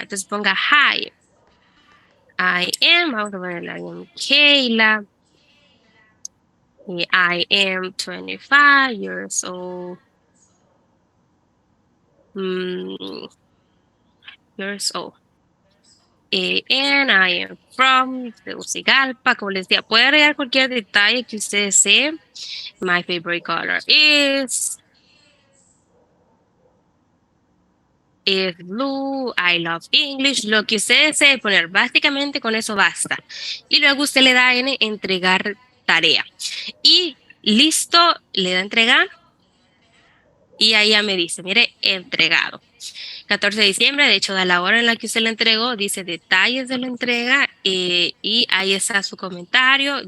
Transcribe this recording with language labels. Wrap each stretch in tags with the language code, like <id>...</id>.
<es>Entonces ponga</es> <en>hi, I am,</en> <es>vamos a ponerle</es> <en>I am Kayla, y I am 25 years old. Years old. And I am from Tegucigalpa.</en> <es>Como les decía, puede agregar cualquier detalle que usted desee.</es> <en>My favorite color is blue. I love English.</en> <es>Lo que usted desee poner, básicamente con eso basta. Y luego usted le da en entregar tarea. Y listo, le da entregar. Y ahí ya me dice, mire, entregado. 14 de diciembre, de hecho, de la hora en la que usted le entregó, dice detalles de la entrega y ahí está su comentario.</es>